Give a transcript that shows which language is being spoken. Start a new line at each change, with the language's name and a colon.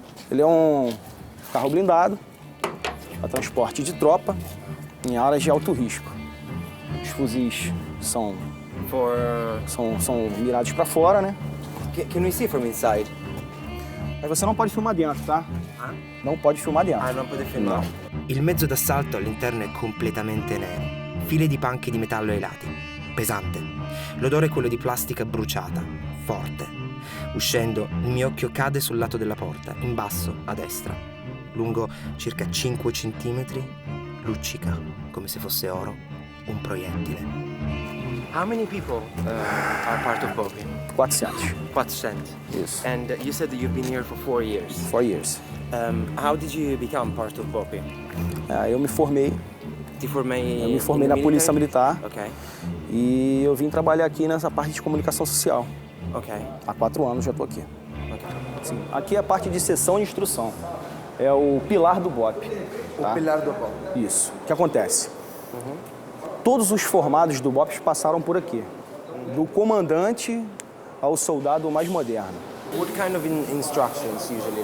Portuguese: Ele é um carro blindado para transporte de tropa em áreas de alto risco. Os fuzis são mirados para fora, né?
English: Can we see from inside?
Portuguese: Mas você não pode filmar dentro, tá? Não pode filmar dentro.
Italian: Ah, non potete filmare. Il mezzo d'assalto all'interno è completamente nero. File di panchi di metallo ai lati. Pesante. L'odore è quello di plastica bruciata. Forte. Uscendo, il mio occhio cade sul lato della porta, in basso, a destra. Lungo circa 5 centimetri, luccica, come se fosse oro, un proiettile.
English: How many people are part of BOPI? 400. 400. Yes. And you said that you've been here for 4 years. 4 years. How did you become part of BOPI?
Portuguese: Eu me formei. Ti formei Eu me formei na Polícia Militar. Ok. E eu vim trabalhar aqui nessa parte de comunicação social. Ok. Há 4 anos já estou aqui. Ok. Sim. Aqui é a parte de sessão e instrução. É o pilar do BOP. Tá? O pilar do BOP. Isso. O que acontece? Todos os formados do BOP passaram por aqui. Do comandante ao soldado mais moderno.
English: What kind of instructions usually?